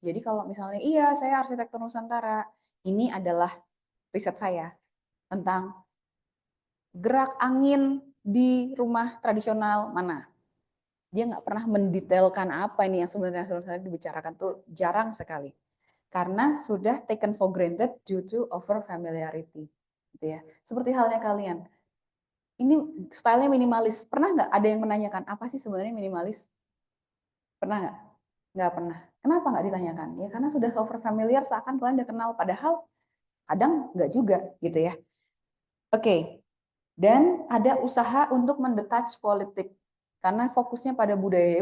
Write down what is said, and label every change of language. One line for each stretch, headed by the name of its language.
Indonesian: Jadi kalau misalnya, iya saya arsitektur Nusantara, ini adalah riset saya tentang gerak angin di rumah tradisional mana. Dia nggak pernah mendetailkan apa ini yang sebenarnya dibicarakan tuh jarang sekali. Karena sudah
English: taken for granted due to over familiarity.
Indonesian: Gitu ya. Seperti halnya kalian. Ini stylenya minimalis. Pernah nggak ada yang menanyakan apa sih sebenarnya minimalis? Pernah nggak? Nggak pernah. Kenapa nggak ditanyakan? Ya karena sudah
English: over familiar
Indonesian: seakan kalian udah kenal. Padahal kadang nggak juga gitu ya. Oke. Dan ada usaha untuk mendetach politik. Karena fokusnya pada budaya.